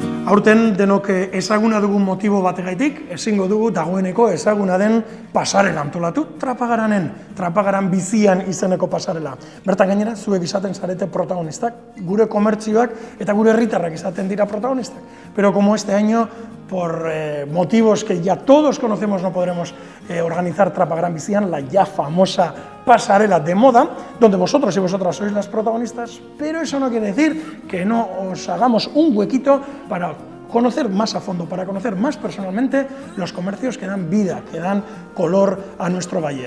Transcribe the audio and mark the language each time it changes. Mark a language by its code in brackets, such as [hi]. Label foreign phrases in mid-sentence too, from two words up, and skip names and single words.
[eu] aurten denok ezaguna dugun motibo bategaitik, ezingo dugu dagoeneko ezaguna den pasarela antolatu, Trapagaran bizian izeneko pasarela. Bertan gainera, zuek izaten zarete protagonistak, gure komertzioak eta gure herritarrak izaten dira protagonistak. [es] Pero como este año, por motivos que ya todos conocemos, no podremos organizar Trapagaran bizian, la ya famosa pasarela de moda, donde vosotros y vosotras sois las protagonistas, pero eso no quiere decir que no os hagamos un huequito para conocer más a fondo, para conocer más personalmente los comercios que dan vida, que dan color a nuestro valle.